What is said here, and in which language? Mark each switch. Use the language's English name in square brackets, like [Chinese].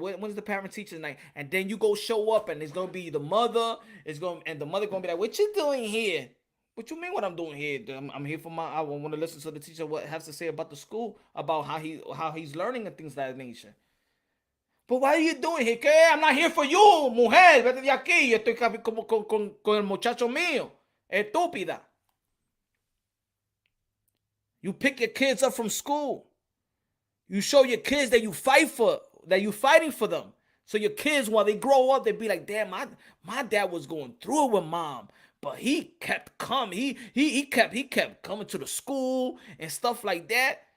[English] When's the parent teachers night? And then you go show up, and it's gonna be the mother. And the mother gonna be like, "What you doing here?" What you mean? What I'm doing here? I'm here for I want to listen to the teacher what has to say about the school, about how he's learning and things of that nature. But why are you doing here? [Spanish] ¿Qué? [English] I'm not here for you, mujer. [Spanish] Vete de aquí. Yo estoy como con el muchacho mío. Estúpida. [English] You pick your kids up from school. You show your kids that you fight for, that you fighting for them. So your kids, while they grow up, they be like, damn, my dad was going through it with mom. But he kept coming. He kept coming to the school and stuff like that.